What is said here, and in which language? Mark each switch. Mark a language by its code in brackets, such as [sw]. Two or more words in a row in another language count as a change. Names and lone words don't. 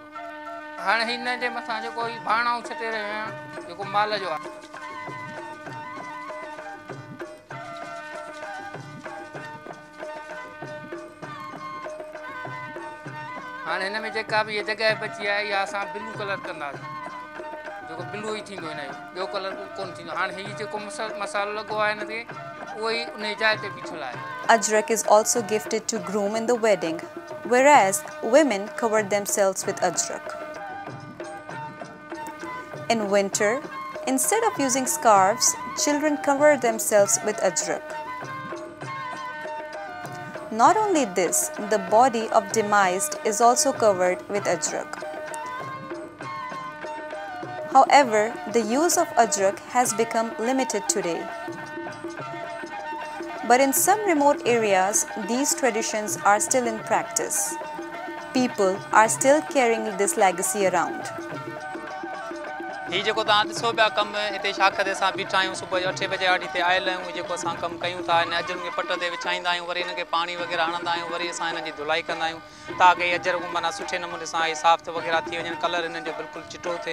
[sd] हाणे हिन जे मथां जेको भाणाऊं छटे रहियो आहियां जेको माल जो आहे हाँ हिन में जेका बि जगह बची है या असां [en] blue color [sd] कंदासीं जेको ब्लू ही थींदो हिन जो ॿियो कलर कोन थींदो। हाणे हीअ जेको मसालो लॻो आहे हिन ते उहो ई उन जाइ ते बीठल आहे। [en] Ajrak is also gifted to groom in the wedding, whereas women covered themselves with ajrak. In winter, instead of using scarves, children cover themselves with ajrak. Not only this, the body of demised is also covered with ajrak. However, the use of ajrak has become limited today. But in some remote areas, these traditions are still in practice. People are still carrying this legacy around. [sd] ही जेको तव्हां ॾिसो पिया कमु हिते शाख ते असां बीठा आहियूं सुबुह जो 8 बजे आड़ी ते आयल आहियूं जेको असां कमु कयूं था हिन अजर खे पट ते विछाईंदा आहियूं वरी हिनखे पाणी वग़ैरह हणंदा आहियूं वरी असां हिन जी धुलाई कंदा आहियूं ताकी अजर माना सुठे नमूने सां साफ़ वग़ैरह थी वञनि कलर हिननि जो बिल्कुलु चिटो थिए।